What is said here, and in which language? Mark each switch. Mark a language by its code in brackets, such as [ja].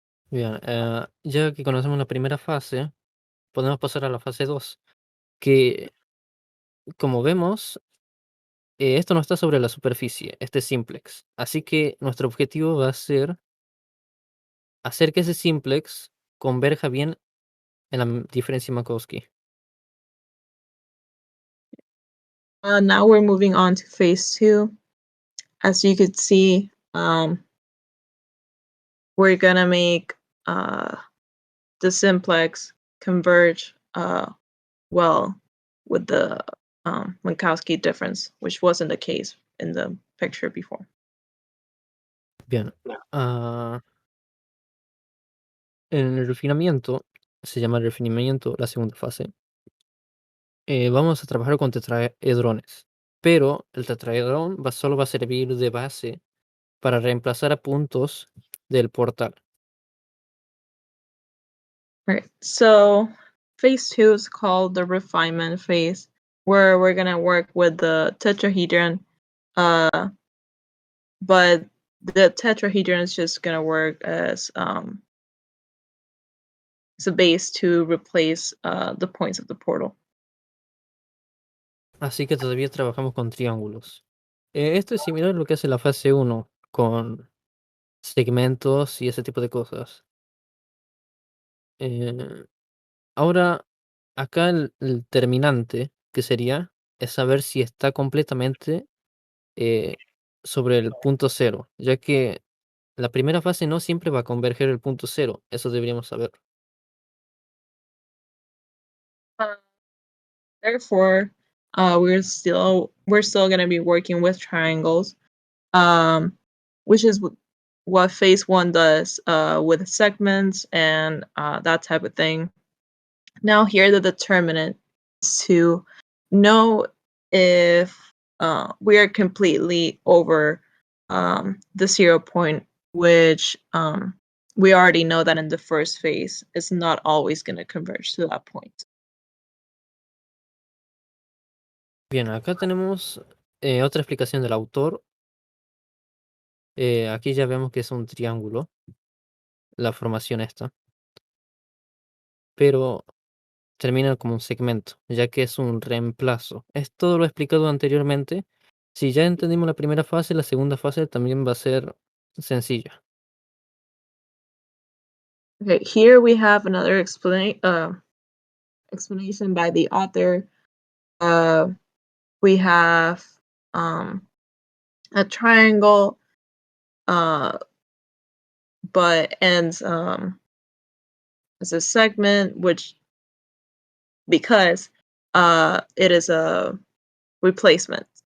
[es] Bien, ya que conocemos la primera fase, podemos pasar a la fase 2, que como vemos, esto no está sobre la superficie, este es simplex. Así que nuestro objetivo va a ser hacer que ese simplex converja bien en la diferencia Minkowski. [en] Now we're moving on to phase 2. As you could see, we're gonna make the simplex converge well with the Minkowski difference, which wasn't the case in the picture before. [es] Bien. En el refinamiento, se llama el refinamiento la segunda fase. Vamos a trabajar con tetraedrones, pero el tetraedrón solo va a servir de base para reemplazar a puntos del portal. Right. [en] So phase 2 is called the refinement phase, where we're gonna work with the tetrahedron, but the tetrahedron is just gonna work as a base to replace the points of the portal. [es] Así que todavía trabajamos con triángulos. Esto es similar a lo que hace la fase 1, con segmentos y ese tipo de cosas. Eh, Ahora, acá el terminante, que sería, es saber si está completamente sobre el punto cero, ya que la primera fase no siempre va a converger el punto cero, eso deberíamos saber. [en] Therefore, we're still gonna be working with triangles, which is what phase 1 does with segments and that type of thing. Now here the determinant is to know if we are completely over the 0 point, which we already know that in the first phase it's not always going to converge to that point. [es] Bien, acá tenemos otra explicación del autor. Aquí ya vemos que es un triángulo, la formación esta, pero termina como un segmento, ya que es un reemplazo. Es todo lo explicado anteriormente. Si ya entendimos la primera fase, la segunda fase también va a ser sencilla. [en] Okay, here we have another explanation by the author. We have a triangle, but ends as a segment, which because it is a replacement.